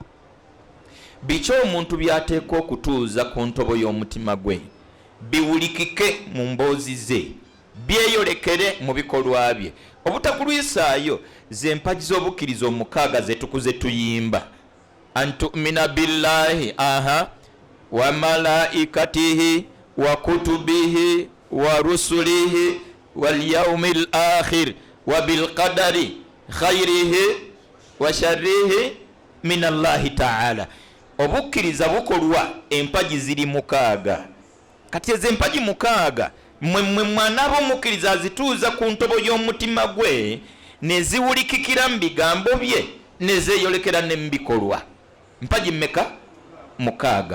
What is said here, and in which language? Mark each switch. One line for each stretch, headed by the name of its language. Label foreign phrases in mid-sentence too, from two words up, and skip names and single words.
Ganda: Biki omuntu byateekwa okutuuza ku ntobo y'omutima gwe biwulikike mu mboozi ze, byeyolekere mu bikolwa bye. Obutakulwisaayo ze mpagi z'obukkiriza omukaaga ze tukuze tuyimba.
Arabic: آمنت بالله وملائكته وكتبه ورسله واليوم الآخر وبالقدر خيره وشره من الله تعالى.
Ganda: Obukkiriza bukolwa empagi ziri mukaaga. Kati ezo empagi mukaaga mmwe mwana b'omukkiriza azituuza ku ntobo y'omutima gwe ne ziwulikikira mu bigambo bye ne zeeyolekera ne mu bikolwa. Mpagi mmeka? Mukaaga.